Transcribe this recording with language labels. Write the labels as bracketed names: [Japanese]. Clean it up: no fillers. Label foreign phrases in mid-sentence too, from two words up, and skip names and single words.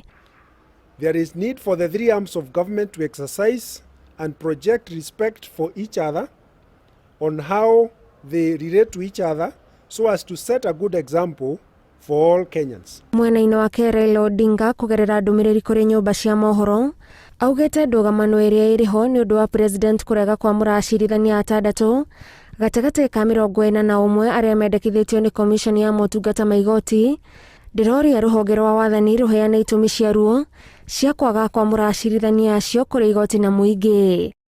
[English] There is need for the three arms of government to exercise and project respect for each other on how they relate to each other so as to set a good example for all Kenyans. [Kikuyu] Mwena-inĩ wake Raila Odinga kũgerera ndũmĩrĩri kũrĩ nyũmba cia mohoro augĩte ndũgamano ĩrĩa ĩrĩho nĩ ũndũ wa president kũrega kwamũra acirithania atandatũ gatagatĩ ka 41 arĩa mendekithĩtio nĩ commission ya motungata ma igoti ndĩroria rũhonge rwa wathani rũheane itũmi cia ruo cia kwaga kwamũra acirithania acio kũrĩ igoti na mũingĩ.